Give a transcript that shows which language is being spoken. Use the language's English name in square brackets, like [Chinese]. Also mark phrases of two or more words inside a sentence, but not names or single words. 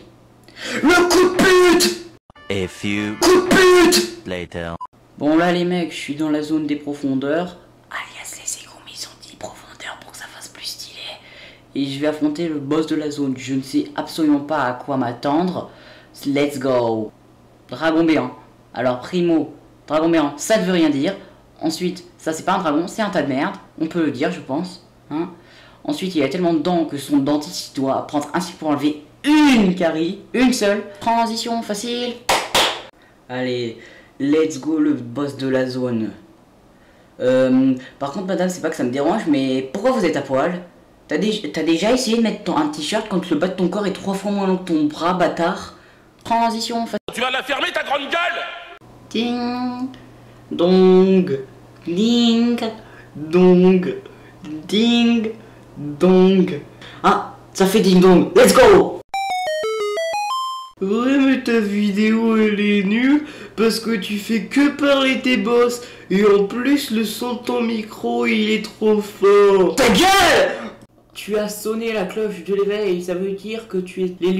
[French] Le coup de pute! [English] A few [French] coup de pute [English] later. [French] Bon là les mecs, je suis dans la zone des profondeurs. Alias les égouts, mais ils ont dit profondeur pour que ça fasse plus stylé. Et je vais affronter le boss de la zone. Je ne sais absolument pas à quoi m'attendre. [English] Let's go. [French] Dragon béant. Alors primo, dragon béant, ça ne veut rien dire. Ensuite, ça c'est pas un dragon, c'est un tas de merde. On peut le dire je pense. Hein. Ensuite, il a tellement de dents que son dentiste doit prendre un cycle pour enlever une carie, une seule. Transition facile. Allez, [English] let's go [French] le boss de la zone. Par contre, madame, c'est pas que ça me dérange, mais pourquoi vous êtes à poil? T'as déjà essayé de mettre un t-shirt quand le bas de ton corps est 3 fois moins long que ton bras, bâtard? Transition facile. Tu vas la fermer ta grande gueule! Ding, dong, ding, dong. Ding dong. Ah, ça fait ding dong. [English] Let's go. [French] Ouais mais ta vidéo elle est nulle parce que tu fais que parler tes boss et en plus le son de ton micro il est trop fort. Ta gueule! Tu as sonné la cloche de l'éveil, ça veut dire que tu es l'élu.